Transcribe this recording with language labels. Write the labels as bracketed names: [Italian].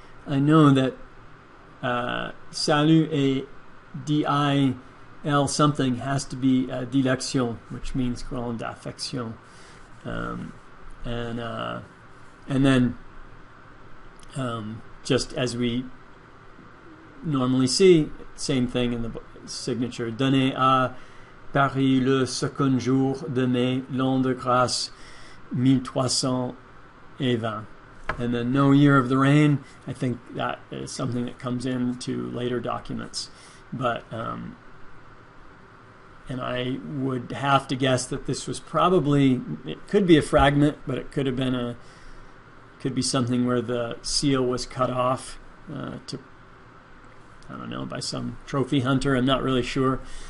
[English] I know that Salut et D-I-L something has to be dilection, which means grande affection. And then just as we normally see, same thing in the signature. [French] Donné à Paris le second jour de mai, l'an de grâce 1320. [English] And then no year of the reign. I think that is something that comes into later documents. But and I would have to guess that this was probably, it could be a fragment, but it could have been could be something where the seal was cut off I don't know, by some trophy hunter. I'm not really sure.